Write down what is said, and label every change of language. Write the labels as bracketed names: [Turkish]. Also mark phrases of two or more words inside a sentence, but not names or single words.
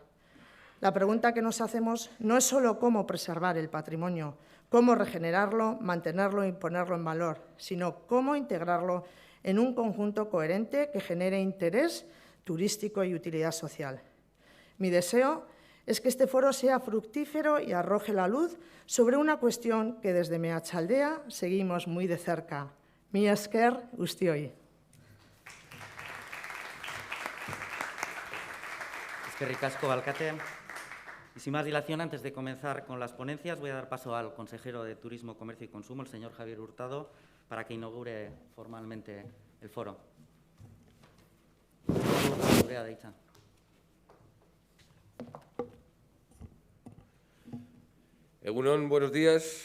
[Spanish] La pregunta que nos hacemos no es solo cómo preservar el patrimonio, cómo regenerarlo, mantenerlo y ponerlo en valor, sino cómo integrarlo en un conjunto coherente que genere interés turístico y utilidad social. Mi deseo es que este foro sea fructífero y arroje la luz sobre una cuestión que desde Meatzaldea seguimos muy de cerca. [Basque] Mila esker guztioi. Eskerrik asko, alcate. [Spanish] Y sin más dilación, antes de comenzar con las ponencias, voy a dar paso al consejero de Turismo, Comercio y Consumo, el señor Javier Hurtado, para que inaugure formalmente el foro. Egunon, buenos días.